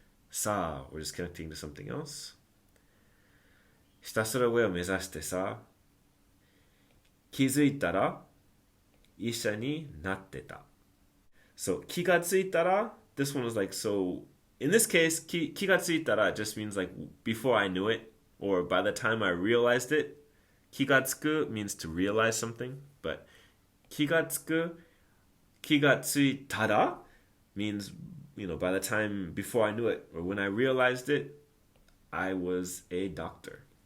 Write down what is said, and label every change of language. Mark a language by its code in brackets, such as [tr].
[en] Sa, we're just connecting to something else. [ja] ひたすら上を目指してさ、気づいたら医者になってた。 [en] So 気がついたら this one was like, so in this case 気がついたら just means like before I knew it or by the time I realized it. 気がつく means to realize something, but 気がついたら means, by the time before I knew it or when I realized it, I was a doctor.